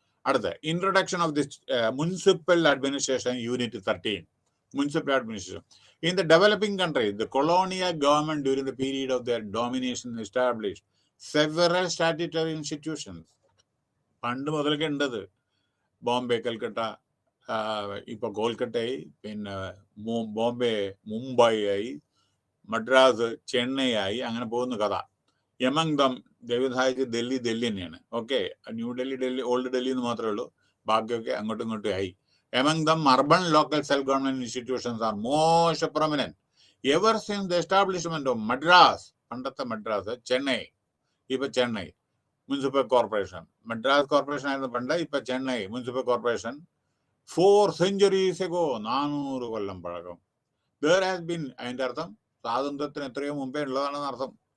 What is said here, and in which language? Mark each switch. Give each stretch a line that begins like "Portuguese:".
Malayalam: അടുത്ത
English: Introduction of this municipal administration unit 13. Municipal administration. In the developing countries, the colonial government during the period of their domination established several statutory institutions.
Malayalam: പണ്ട് മുതലൊക്കെ ഉണ്ടത്. ബോംബെ, കൽക്കട്ട, ഇപ്പൊ കോൽക്കട്ടയായി, പിന്നെ ബോംബെ മുംബൈ ആയി, മദ്രാസ് ചെന്നൈ ആയി, അങ്ങനെ പോകുന്ന കഥ.
English: among them
Malayalam: ദൈവസഹായിച്ച് ഡൽഹി തന്നെയാണ്. ഓക്കെ, ന്യൂഡൽഹി ഓൾഡ് ഡൽഹി എന്ന് മാത്രമേ ഉള്ളൂ, ബാക്കിയൊക്കെ അങ്ങോട്ടും ഇങ്ങോട്ടും ആയി.
English: Among them, urban local self-government institutions are most prominent. Ever since the establishment of Madras,
Malayalam: പണ്ടത്തെ മദ്രാസ്, ചെന്നൈ, ഇപ്പൊ Chennai municipal corporation, Madras corporation ആയിരുന്നു പണ്ട്, ഇപ്പൊ Chennai municipal corporation,
English: 4 centuries ago,
Malayalam: 400 കൊല്ലം പഴക്കം.
English: There has been,
Malayalam: അതിന്റെ അർത്ഥം സ്വാതന്ത്ര്യത്തിന് എത്രയോ മുമ്പേ ഉള്ളതാണെന്ന് അർത്ഥം.